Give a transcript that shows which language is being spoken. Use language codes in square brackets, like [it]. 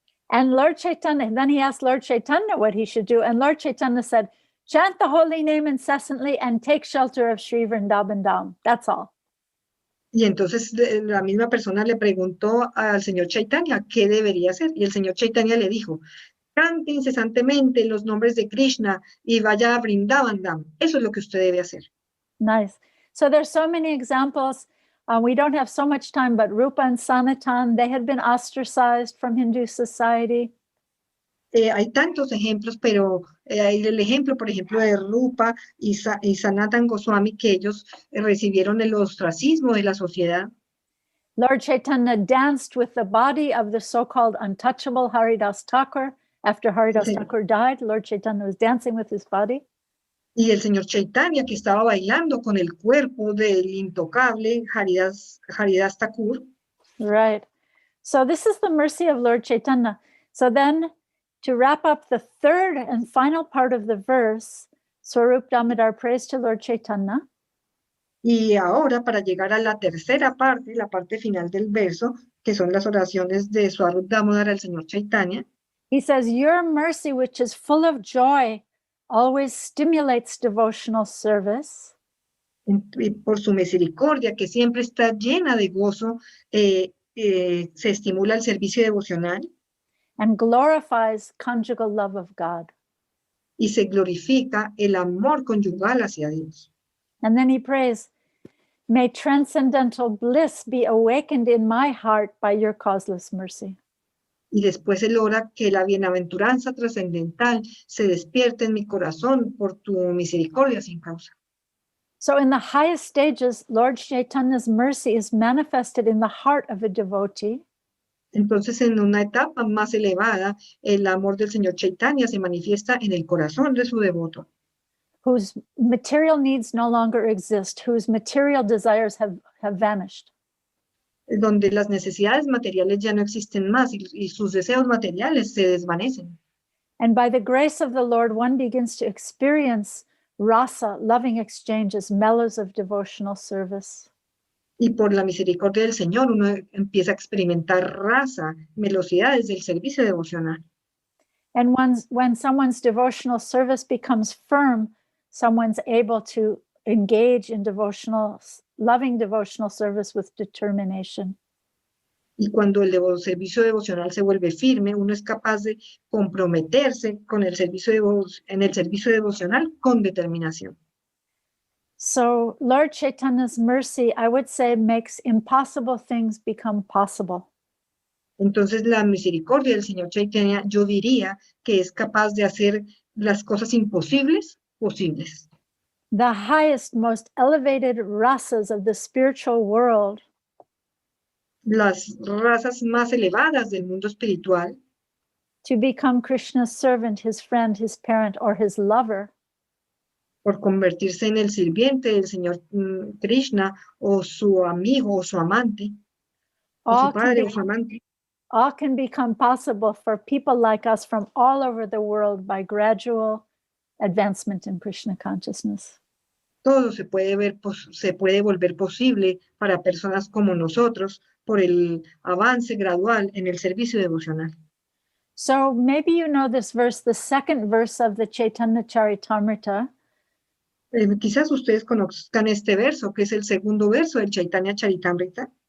[en] And Lord Chaitanya, then he asked Lord Chaitanya what he should do. And Lord Chaitanya said, chant the holy name incessantly and take shelter of Sri Vrindavan Dham. That's all. [es] Y entonces la misma persona le preguntó al señor Chaitanya qué debería hacer. Y el señor Chaitanya le dijo, cante incesantemente los nombres de Krishna y vaya a Vrindavan Dham. Eso es lo que usted debe hacer. [en] Nice. So there's so many examples. We don't have so much time, but Rupa and Sanatan, they had been ostracized from Hindu society. [es] Hay tantos ejemplos, pero hay el ejemplo, por ejemplo, de Rupa y Sanatan Goswami, que ellos recibieron el ostracismo de la sociedad. [en] Lord Chaitanya danced with the body of the so-called untouchable Haridas Thakur. After Haridas Thakur died, Lord Chaitanya was dancing with his body. [es] Y el señor Chaitanya, que estaba bailando con el cuerpo del intocable Haridas Thakur. [en] Right. So this is the mercy of Lord Chaitanya. So then, to wrap up the third and final part of the verse, Swarup Damodar prays to Lord Chaitanya. [es] Y ahora, para llegar a la tercera parte, la parte final del verso, que son las oraciones de Swarup Damodar al señor Chaitanya. [en] He says, your mercy, which is full of joy, always stimulates devotional service. [es] Y por su misericordia, que siempre está llena de gozo, se estimula el servicio devocional. [en] And glorifies conjugal love of God. [es] Y se glorifica el amor conyugal hacia Dios. [en] And then he prays, may transcendental bliss be awakened in my heart by your causeless mercy. [es] Y después él ora que la bienaventuranza trascendental se despierte en mi corazón por tu misericordia sin causa. [en] So in the highest stages, Lord Chaitanya's mercy is manifested in the heart of a devotee. [es] Entonces, en una etapa más elevada, el amor del Señor Chaitanya se manifiesta en el corazón de su devoto. [en] Whose material needs no longer exist, whose material desires have vanished. [es] Donde las necesidades materiales ya no existen más y sus deseos materiales se desvanecen. [en] And by the grace of the Lord, one begins to experience rasa, loving exchanges, mellows of devotional service. [es] Y por la misericordia del Señor uno empieza a experimentar raza, velocidades del servicio devocional. [en] And when someone's devotional service becomes firm, someone's able to engage in loving devotional service with determination. [es] Y cuando el servicio devocional se vuelve firme, uno es capaz de comprometerse con el en el servicio devocional con determinación. [en] So Lord Chaitanya's mercy, I would say, makes impossible things become possible. [es] Entonces la misericordia del Señor Chaitanya, yo diría que es capaz de hacer las cosas imposibles posibles. [en] The highest, most elevated rasas of the spiritual world [es] Las razas más elevadas del mundo espiritual, [en] to become Krishna's servant, his friend, his parent, or his lover, [es] por convertirse en el sirviente del Señor Krishna, o su amigo, o su amante, o su padre, o su amante. [en] All can become possible for people like us from all over the world by gradual advancement in Krishna consciousness. [es] Todo se puede volver posible para personas como nosotros por el avance gradual en el servicio devocional. [en] So maybe you know this verse, the second verse of the Chaitanya Charitamrita. [es] Quizás ustedes conozcan este verso, que es el segundo verso del Chaitanya Charitamrita.